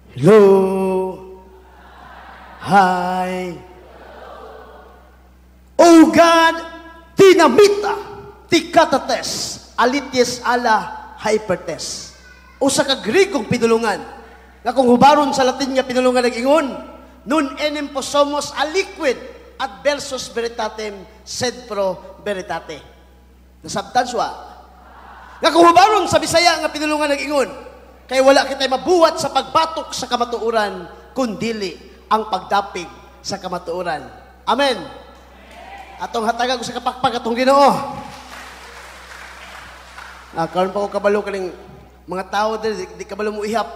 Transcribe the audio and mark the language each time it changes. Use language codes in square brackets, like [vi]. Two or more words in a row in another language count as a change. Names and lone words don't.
[en] Hello. Hi. [el] οὐ γὰρ δυνάμεθά τι κατὰ τῆς ἀληθείας ἀλλ' ὑπὲρ τῆς. [ceb] Usa ka Grigong pinulungan, nga kung hubaron sa Latin nga pinulungan nag-ingon, [la] nun enim posomos a liquid adversus veritatem sed pro veritate. [ceb] Nasabtan suwa. Nga kung hubaron sa Bisaya nga pinulungan nag-ingon, kay wala kitay mabuhat sa pagbatok sa kamatuoran, kundili ang pagdapig sa kamatuoran. Amen. Atong hatagan ko sa kapakpak atong Ginoo. Karon pa ko kabalo kaning mga tao diri di kabalo mo ihap.